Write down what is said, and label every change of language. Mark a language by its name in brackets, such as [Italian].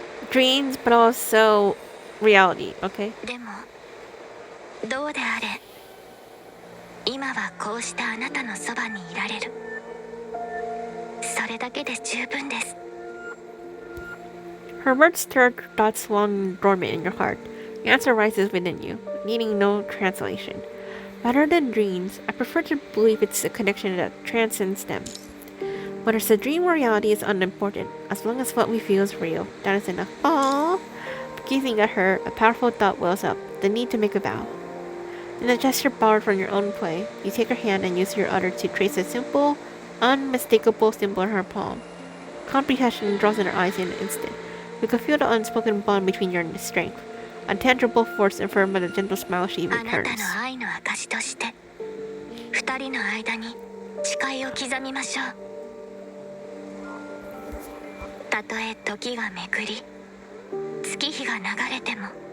[English] Dreams, but also reality, okay? [Japanese] でもどうであれ、今はこうしたあなたのそばにいられる。それだけで十分です。 [English] Her words stir thoughts long dormant in your heart. The answer rises within you, needing no translation. Rather than dreams, I prefer to believe it's a connection that transcends them. Whether it's a dream or reality is unimportant, as long as what we feel is real. That is enough. Aww! Gazing at her, a powerful thought wells up, the need to make a vow. In a gesture borrowed from your own play, you take her hand and use your udder to trace a simple, unmistakable symbol in her palm. Comprehension draws in her eyes in an instant. You can feel the unspoken bond between your strength, a tangible force affirmed by the gentle smile she [Japanese] あなた [English] returns. [Japanese] の愛の証として、二人の間に誓いを刻みましょう。たとえ時がめくり、月日が流れても。